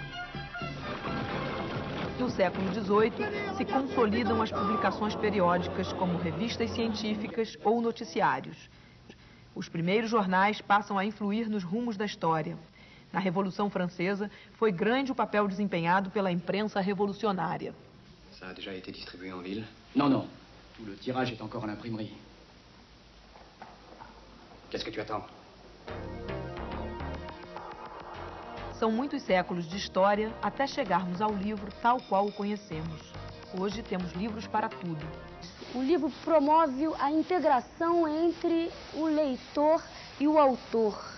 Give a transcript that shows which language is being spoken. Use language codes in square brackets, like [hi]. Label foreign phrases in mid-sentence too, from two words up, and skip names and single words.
[pt] No século XVIII, se consolidam as publicações periódicas como revistas científicas ou noticiários. Os primeiros jornais passam a influir nos rumos da história. Na Revolução Francesa, foi grande o papel desempenhado pela imprensa revolucionária. [fr] Ça a déjà été distribué en ville? Non, non. Tout le tirage est encore en imprimerie. Qu'est-ce que tu attends? [pt] São muitos séculos de história até chegarmos ao livro tal qual o conhecemos. Hoje temos livros para tudo. O livro promove a integração entre o leitor e o autor.